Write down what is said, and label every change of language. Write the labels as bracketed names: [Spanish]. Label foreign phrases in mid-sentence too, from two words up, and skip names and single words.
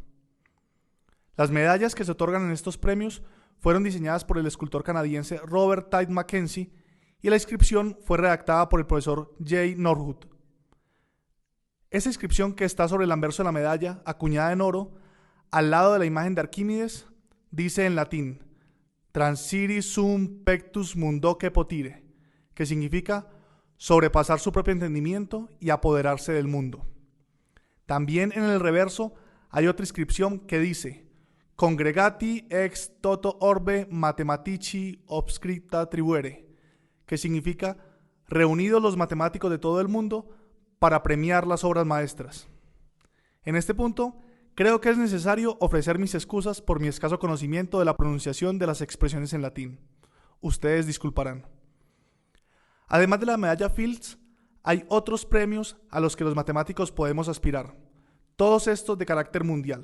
[Spanish] Las medallas que se otorgan en estos premios fueron diseñadas por el escultor canadiense Robert Tait McKenzie y la inscripción fue redactada por el profesor J. Norwood. Esa inscripción, que está sobre el anverso de la medalla, acuñada en oro, al lado de la imagen de Arquímedes, dice en latín: [Latin] Transiri sum pectus mundoque potire, [Spanish] que significa sobrepasar su propio entendimiento y apoderarse del mundo. También en el reverso hay otra inscripción que dice: [Latin] Congregati ex toto orbe mathematici obscripta tribuere, [Spanish] que significa reunidos los matemáticos de todo el mundo para premiar las obras maestras. En este punto, creo que es necesario ofrecer mis excusas por mi escaso conocimiento de la pronunciación de las expresiones en latín. Ustedes disculparán. Además de la medalla Fields, hay otros premios a los que los matemáticos podemos aspirar, todos estos de carácter mundial.